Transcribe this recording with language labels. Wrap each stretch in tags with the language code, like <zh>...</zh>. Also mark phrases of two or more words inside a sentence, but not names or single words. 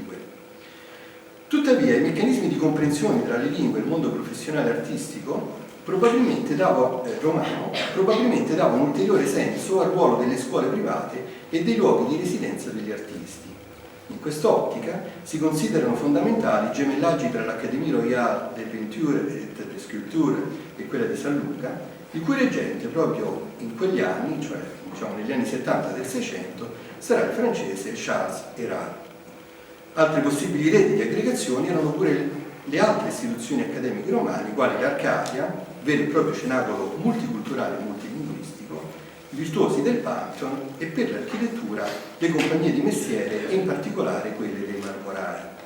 <it>Tuttavia i meccanismi di comprensione tra le lingue e il mondo professionale artistico romano probabilmente dava un ulteriore senso al ruolo delle scuole private e dei luoghi di residenza degli artisti. In quest'ottica si considerano fondamentali i gemellaggi tra l'Académie Royale des Peintures et des Sculptures e quella di San Luca, il cui reggente proprio in quegli anni, cioè diciamo negli anni 70 del Seicento, sarà il francese Charles Hérard. Altre possibili reti di aggregazione erano pure le altre istituzioni accademiche romane, quali l'Arcadia, vero e proprio cenacolo multiculturale e multilinguistico, i virtuosi del Pantheon e per l'architettura le compagnie di mestiere e in particolare quelle dei marmorai.</it>